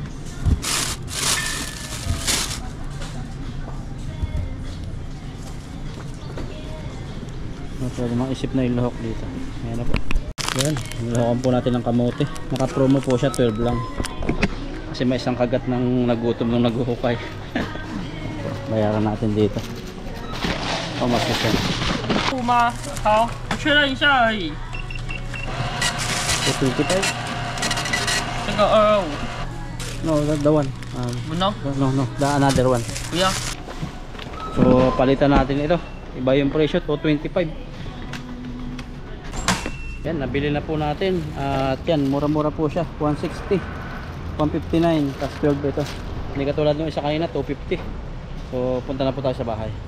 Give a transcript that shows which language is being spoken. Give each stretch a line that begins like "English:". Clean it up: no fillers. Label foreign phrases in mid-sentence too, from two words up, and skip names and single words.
Filipino: Pwede mga isip na ilahok dito. Ayan na po. Ayan, nilahokan po natin ng kamote. Naka-promo po siya, 12 lang. Kasi may isang kagat ng nagutom nung naghuhukay. Bayaran natin dito. Oh, mas siya.
Chinese: 不吗？好，我确认一下而已。 25? 这个225，
English: No, the one. no， No, the another one.
Chinese: 不要。
Filipino: So, palitan natin ito. Iba yung presyo, 225. Yan, nabili na po natin. At yan, mura-mura po siya. 160. 159. Tapos 12 ito. Hindi katulad nung isa kanina, 250. So, punta na po tayo sa bahay.